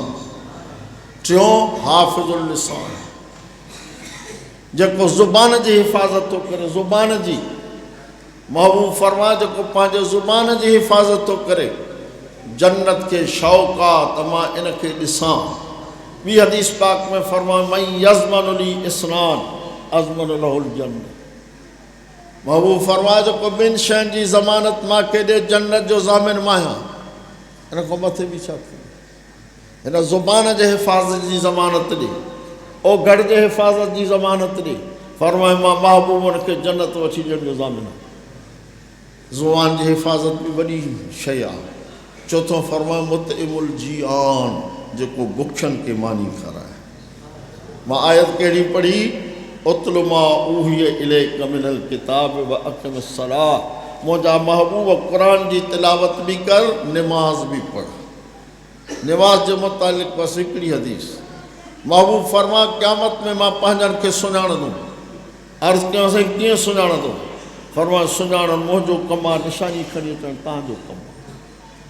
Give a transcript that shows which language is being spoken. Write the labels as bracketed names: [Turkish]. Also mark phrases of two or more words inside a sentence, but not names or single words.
[Sindhi] टियों [Arabic] حافظ اللسان, [Sindhi] जेको ज़ुबान जी हिफ़ाज़त थो करे, ज़ुबान जी। महबूब फरमाए जेको पंहिंजे ज़ुबान जी हिफ़ाज़त थो करे, जन्नत खे शौक़ु आहे त मां इनखे ॾिसां। [Arabic] ॿी हदीस पाक में फरमाए من يضمن لي اثنين أضمن له الجنة. [Sindhi] महबूब फरमाए जेको 2 शयुनि जी ज़मानत मूंखे ॾे, जन्नत जो ज़ामिन मां आहियां। हिन खां मथे बि छा थी? हिन ज़ुबान जे हिफ़ाज़त जी ज़मानत ॾे, ओघड़ जे हिफ़ाज़त जी ज़मानत ॾे। फरमाए मां महबूब हुनखे जन्नत वठी ॾियण जो ज़ामिन आहे। ज़ुबान जी हिफ़ाज़त बि वॾी शइ आहे। चौथों फरमाए [Arabic] مطعم الجياع, [Sindhi] जेको बुखियनि खे मानी खाराए। मां आयत कहिड़ी पढ़ी? [Arabic] اتل ما أوحي إليك من الكتاب و أقم الصلاة. [Sindhi] मुंहिंजा महबूब क़ुर जी तिलावत बि कर, निमाज़ बि पढ़। निमाज़ जे मुतालिक़ बसि हिकिड़ी हदीस। महबूब फरमा क़यामत में मां पंहिंजनि खे सुञाणंदुमि। अर्ज़ु कयोसीं कीअं सुञाणंदो? फरमा सुञाणणु मुंहिंजो कमु आहे, निशानी खणी अचणु तव्हांजो कमु आहे।